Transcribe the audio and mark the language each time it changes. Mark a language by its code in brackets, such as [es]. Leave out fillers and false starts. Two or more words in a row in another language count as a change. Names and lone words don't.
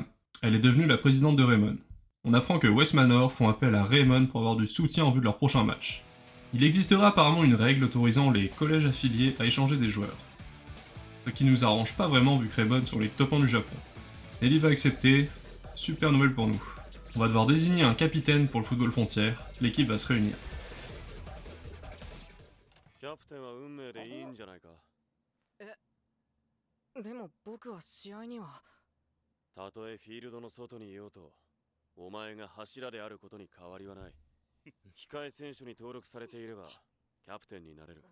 [fr] Elle est devenue la présidente de Raymond. On apprend que West Manor font appel à Raymond pour avoir du soutien en vue de leur prochain match. Il existera apparemment une règle autorisant les collèges affiliés à échanger des joueurs. Ce qui nous arrange pas vraiment vu que Raymond sont les top 1 du Japon. Nelly va accepter, super nouvelle pour nous. On va devoir désigner un capitaine pour le football frontière, l'équipe va se réunir. [ja] キャプテンは運命でいいんじゃないか。でも僕は試合には。たとえフィールドの外にいようと、お前が柱であることに変わりはない。控え選手に登録されていれば、キャプテンになれる。